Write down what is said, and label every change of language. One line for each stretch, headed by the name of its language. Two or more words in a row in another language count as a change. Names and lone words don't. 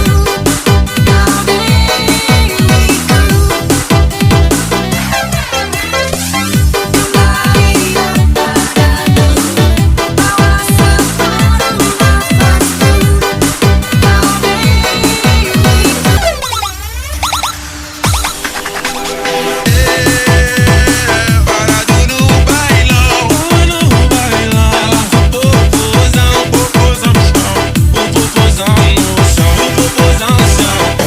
Indonesian: Kau diriku kembalikan padaku. Bawa separuh nafasku. Kau
Portuguese: Para dulu bailão, ela com popozão, popozão no chão, popozão no chão, popozão no chão.